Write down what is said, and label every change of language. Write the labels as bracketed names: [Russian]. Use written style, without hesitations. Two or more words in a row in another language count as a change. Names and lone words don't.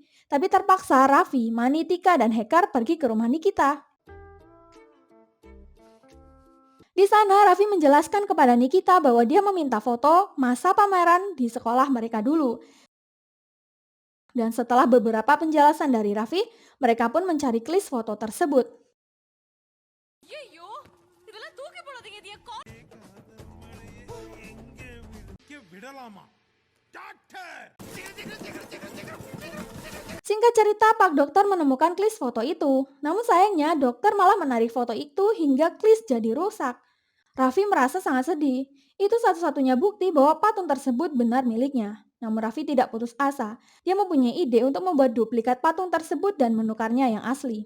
[Indonesian] Tapi terpaksa Raffi, Mani, Tika, dan Hekar pergi ke rumah Nikita. Di sana Raffi menjelaskan kepada Nikita bahwa dia meminta foto masa pameran di sekolah mereka dulu. Dan setelah beberapa penjelasan dari Raffi, mereka pun mencari list foto tersebut. [Tamil] ஐயோ இதெல்லாம் தூக்கி போடாதீங்க இது என் விடலாமா டாக்டர்? [Indonesian] Singkat cerita, Pak Dokter menemukan list foto itu. Namun sayangnya, dokter malah menarik foto itu hingga list jadi rusak. Raffi merasa sangat sedih. Itu satu-satunya bukti bahwa patung tersebut benar miliknya. Namun Raffi tidak putus asa. Dia mempunyai ide untuk membuat duplikat patung tersebut dan menukarnya yang asli.